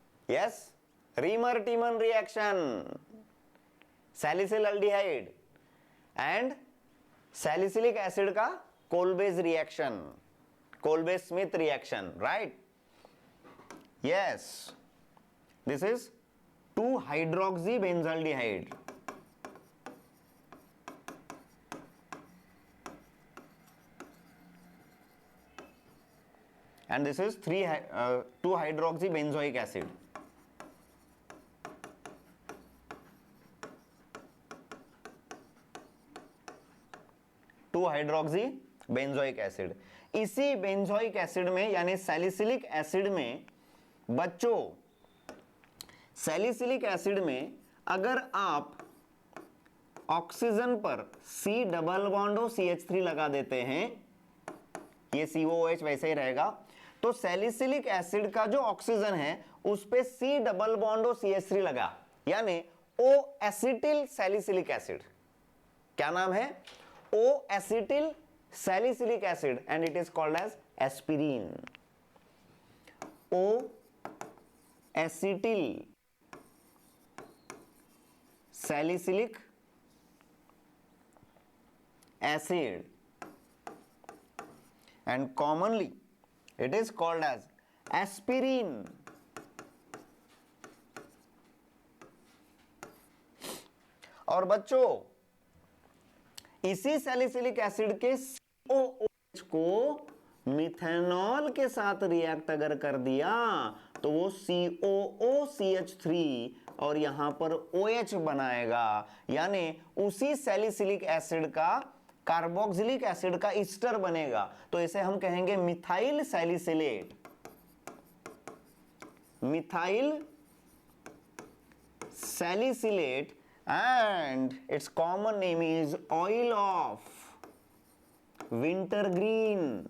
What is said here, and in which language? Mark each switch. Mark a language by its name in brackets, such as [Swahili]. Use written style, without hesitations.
[Hindi] Yes, रीमर-टीमन reaction. सैलिसिलल्डिहाइड and salicylic acid का कोलबेज reaction, कोलबेज Smith reaction, right? [English] Yes, this is 2 hydroxy benzaldehyde, and this is 2 hydroxy benzoic acid. [Hindi] Two hydroxy benzoic acid. इसी benzoic acid में यानी salicylic acid में बच्चों, salicylic acid में अगर आप oxygen पर C डबल बॉन्ड हो CH3 लगा देते हैं, ये COOH वैसे ही रहेगा, तो सैलिसिलिक एसिड का जो ऑक्सीजन है उस पे C डबल बॉन्ड हो CH3 लगा, यानी O एसिटिल सैलिसिलिक एसिड। क्या नाम है? [English] O acetyl salicylic acid and it is called as aspirin. O acetyl salicylic acid and commonly it is called as aspirin. [Hindi] और बच्चों इसी सैलिसिलिक एसिड के COOH को मिथेनॉल के साथ रिएक्ट अगर कर दिया तो वो COOCH3 और यहां पर OH बनाएगा, यानी उसी सैलिसिलिक एसिड का कार्बोक्सिलिक एसिड का ईस्टर बनेगा, तो इसे हम कहेंगे methyl salicylate. [English] Methyl salicylate and its common name is oil of wintergreen.